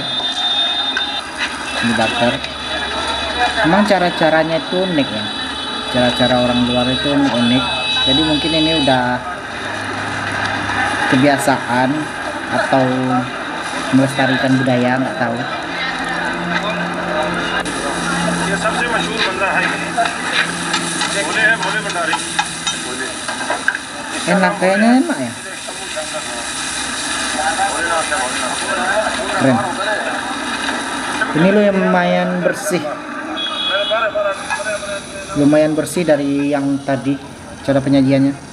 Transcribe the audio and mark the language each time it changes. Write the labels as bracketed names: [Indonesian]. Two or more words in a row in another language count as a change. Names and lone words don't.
[Indonesian] Ini burger. Memang cara-caranya itu unik ya. Cara-cara orang luar itu unik. Jadi mungkin ini udah kebiasaan atau melestarikan budaya, nggak tahu. [Hindi] ये सबसे मशहूर बंदा है. बोले भंडारी. [Indonesian] Enak, kayaknya enak ya. Keren. Ini lo yang lumayan bersih dari yang tadi cara penyajiannya.